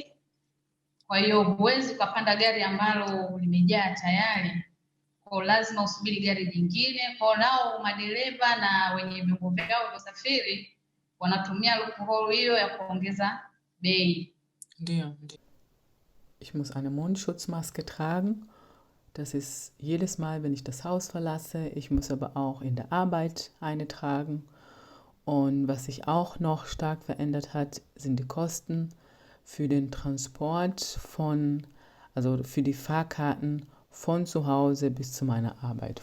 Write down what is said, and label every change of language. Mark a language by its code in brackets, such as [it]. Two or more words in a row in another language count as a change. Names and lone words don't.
[sw] Kwa hiyo huwezi kupanda gari ambalo limejaa tayari. Kwa lazima usubiri gari jingine. Kwa nao madereva na wenye vyombo vyao vya usafiri wanatumia loophole hiyo ya kuongeza bei. Ndio. [de] Ich muss eine Mundschutzmaske tragen. Das ist jedes Mal, wenn ich das Haus verlasse. Ich muss aber auch in der Arbeit eine tragen. Und was sich auch noch stark verändert hat, sind die Kosten für den Transport also für die Fahrkarten von zu Hause bis zu meiner Arbeit.